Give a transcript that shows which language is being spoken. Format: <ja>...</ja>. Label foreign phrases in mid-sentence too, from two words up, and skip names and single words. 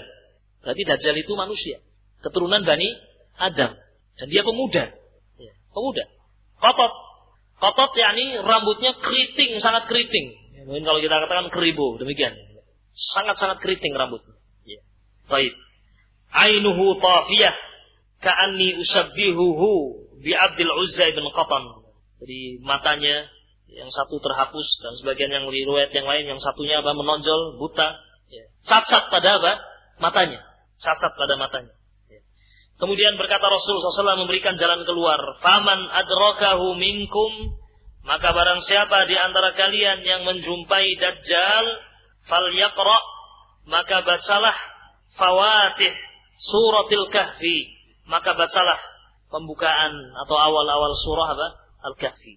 <id>Berarti Dajjal itu manusia, keturunan Bani Adam, dan dia pemuda. Pemuda. Qatat. Qatat yakni rambutnya keriting, sangat keriting. Mungkin kalau kita katakan keribu, demikian. Sangat-sangat keriting rambutnya. Baik.</id> <ar>Ainuhu tafiyah ka'anni usabbihuhu bi Abdul Uzza bin Qatan.</ar> <id>Jadi matanya yang satu terhapus dan sebagian yang riwayat yang lain yang satunya menonjol, buta. Cacat pada matanya. Cacat pada matanya. Kemudian berkata Rasulullah SAW memberikan jalan keluar.</id> <ar>Faman adrakahu minkum,</ar> <id>maka barang siapa di antara kalian yang menjumpai Dajjal, falyaqra, maka bacalah</id> <ar>fawatih suratil kahfi,</ar> <id>maka bacalah pembukaan atau awal-awal surah Al-Kahfi.</id>